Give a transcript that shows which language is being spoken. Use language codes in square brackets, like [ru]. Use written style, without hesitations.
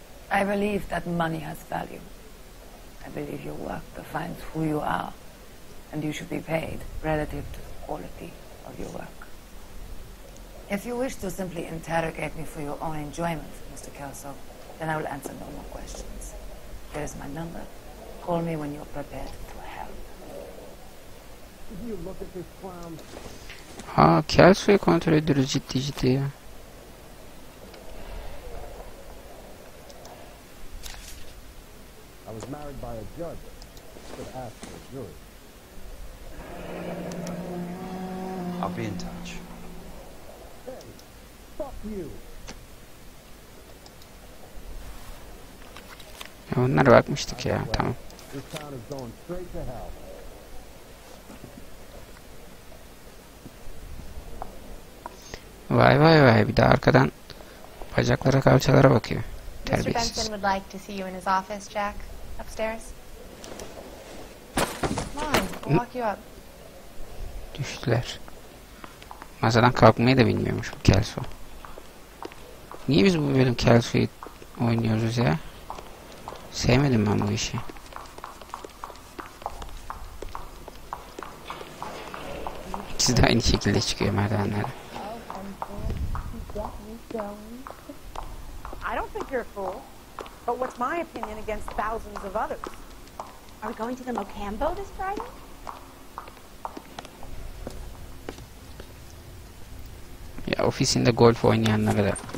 [en] I believe that money has value. I believe your work defines who you are, and you should be paid relative to the quality of your work. If you wish to simply interrogate me for your own enjoyment, Mr. Kelso, then I will answer no more questions. Here is my number. Call me when you're prepared to help. You look at this clown. [tr] Ha, Kelso'yu kontrol ediyoruz ciddi ciddi ya. [en] I was married by a judge. Could ask for a jury. I'll be in touch. Hey, fuck you. [tr] Ya onlara bakmıştık ya, tamam. [en] This town is going straight to hell. [tr] Vay vay vay, bir de arkadan bacaklara kalçalara bakıyor. [en] Mr. [tr] Terbiyesiz. [en] Benson would like to see you in his office, Jack. Upstairs. Come on, I'll walk you up. [tr] Düştüler. Masadan kalkmayı da bilmiyormuş bu Kelso. Niye biz bu bölüm Kelso'yu oynuyoruz ya? Sevmedim ben bu işi. İkisi de aynı şekilde çıkıyor merdivenlere. [en] I don't think you're a fool. But what's my opinion against thousands of others? Are we going to the Mocambo this Friday? [tr] Ya ofisinde golf oynayanlara da